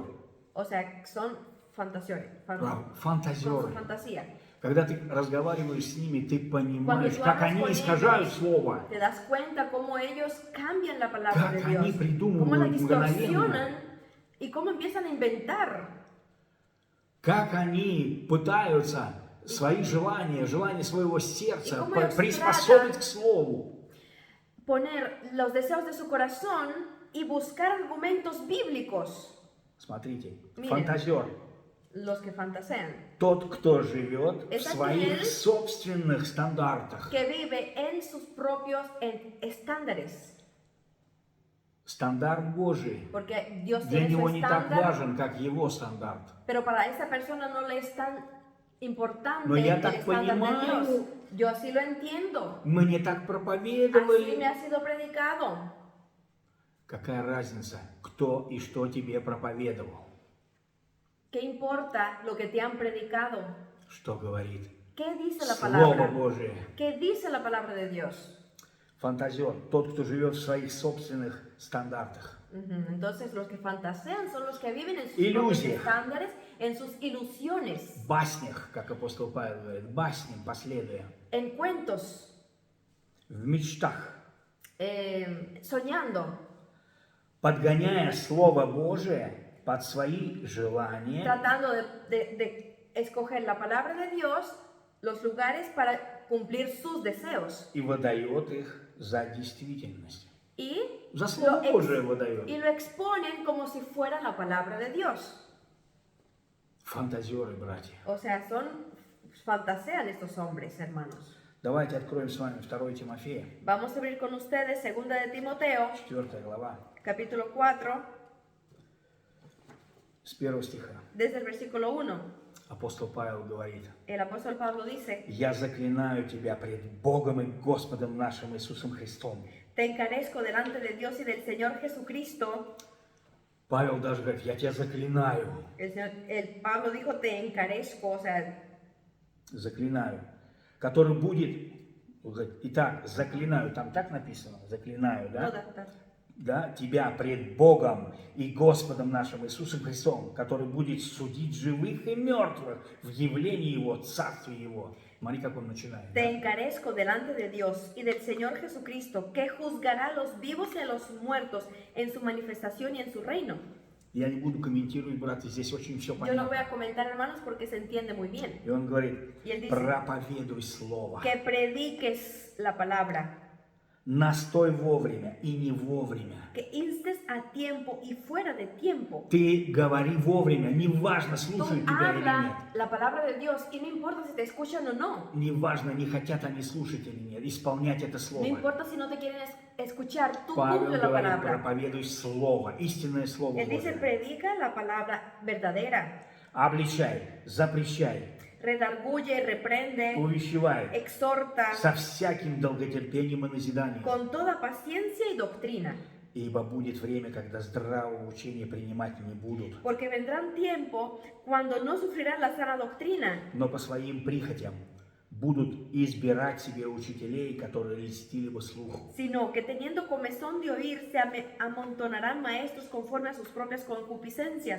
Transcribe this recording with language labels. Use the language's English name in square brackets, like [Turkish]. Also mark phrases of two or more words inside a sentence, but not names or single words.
[Spanish] O sea, son fantasiones, [Russian] Правда, [Spanish] con su [Russian] фантазеры. [Spanish] fantasía. [Russian] Когда ты разговариваешь с ними, ты понимаешь, [Spanish] tú [Russian] как [Spanish] hablas [Russian] они [Spanish] con [Russian] искажают [Spanish] ellos, [Russian] Слово. [Spanish] Te das cuenta cómo ellos cambian la palabra de [Russian] Как они [Spanish] Dios, cómo la [Russian] придумывают [Spanish] distorsionan [Russian] мгновенно. [Spanish] y cómo empiezan a inventar. [Russian] Как они пытаются свои желания своего сердца [Spanish] cómo ellos [Russian] приспособить [Spanish] tratan [Russian] к Слову. [Spanish] Poner los deseos de su corazón y buscar argumentos bíblicos. [Russian] Смотрите, [Spanish] Miren. [Russian] фантазер. [Spanish] Los que fantasean. [Russian] Тот, кто живет в [Spanish] Es [Russian] своих [Spanish] aquel [Russian] собственных стандартах. [Spanish] Que vive en sus propios estándares. [Russian] Стандарт Божий [Spanish] Porque Dios [Russian] для [Spanish] tiene su [Russian] него не так [Spanish] estándar, [Russian] важен, как его стандарт. [Spanish] pero para esa persona no le es tan importante [Russian] Но я [Spanish] el [Russian] так [Spanish] estándar de [Russian] понимаю, [Spanish] Dios. Yo así lo entiendo. [Russian] Мне так [Spanish] Así [Russian] проповедовали. [Spanish] me ha sido predicado. [Russian] Какая разница, кто и что тебе проповедовал? [Spanish] ¿Qué importa lo que te han predicado? [Russian] Что говорит [Spanish] ¿Qué dice la [Russian] Слово [Spanish] palabra? [Russian] Божие? [Spanish] ¿Qué dice la palabra de Dios? [Russian] Фантазер, тот, кто живет в своих собственных стандартах. [Spanish] Entonces los que fantasean son los que viven en sus Ilusias. propios estándares, en sus ilusiones, [Russian] В баснях, как апостол Павел говорит, басням последуя, [Spanish] en cuentos, [Russian] в мечтах, [Spanish] soñando, [Russian] подгоняя Слово Божие под свои желания [Spanish] tratando de escoger la palabra de Dios, los lugares para cumplir sus deseos. [Russian] и выдает их за действительность. [Spanish] Y [Russian] За Слово Божие выдает. [Spanish] lo exponen como si fuera la palabra de Dios. [Russian] Фантазеры, братья. [Spanish] O sea, fantasean estos hombres, hermanos. [Russian] Давайте откроем с вами 2 Тимофея, [Spanish] Vamos a abrir con ustedes 2 de Timoteo, [Russian] 4 глава, [Spanish] capítulo 4, [Russian] с 1 стиха. [Spanish] desde el versículo 1. [Russian] Апостол Павел говорит: [Spanish] El apóstol Pablo dice: [Russian] «Я заклинаю тебя пред Богом и Господом нашим Иисусом Христом». [Spanish] Te encarezco delante de Dios y del Señor Jesucristo. [Russian] Павел даже говорит: «Я тебя заклинаю». [Spanish] Pablo dijo: Te encarezco, o sea, [Russian] Заклинаю. Который будет, итак, заклинаю, там так написано, заклинаю, да? [English] no, that- [Russian] Да, тебя пред Богом и Господом нашим Иисусом Христом, который будет судить живых и мертвых в явлении Его, Царстве Его. Смотри, как он начинает. [Spanish] Te [Russian] Да? [Spanish] encarezco delante de Dios y del Señor Jesucristo, que juzgará a los vivos y a los muertos en su manifestación y en su reino. [Russian] Я не буду комментировать, братья, здесь очень все [Spanish] Yo no voy [Russian] понятно. [Spanish] a comentar, hermanos, porque se entiende muy bien. [Russian] И он говорит: [Spanish] Y él dice: [Russian] проповедуй Слово. [Spanish] Que prediques la palabra. [Russian] настой вовремя и не вовремя. [Spanish] que instes a tiempo y fuera de tiempo. [Russian] Ты говори вовремя, неважно, [Spanish] Tú [Russian] слушают тебя или нет. [Spanish] habla la palabra de Dios y no importa si te escuchan o no. [Russian] Неважно, не хотят они слушать или нет, исполнять это [Spanish] No [Russian] слово. [Spanish] importa si no te quieren escuchar, tú [Russian] Павел [Spanish] cumple la [Russian] говорит, [Spanish] palabra. [Russian] проповедуй слово, истинное слово [Spanish] Él dice, [Russian] Божие. [Spanish] predica la palabra verdadera. [Russian] Обличай, запрещай, [Spanish] Redarguye, reprende, [Russian] увещевай [Spanish] exhorta [Russian] со всяким долготерпением и назиданием. [Spanish] con toda paciencia y doctrina. [Russian] Ибо будет время, когда здравого учения принимать не будут, [Spanish] Porque vendrán tiempo cuando no sufrirán la sana doctrina, [Russian] но по своим прихотям будут избирать себе учителей, которые льстили бы слуху. [Spanish] sino que teniendo comezón de oír, se amontonarán maestros conforme a sus propias concupiscencias.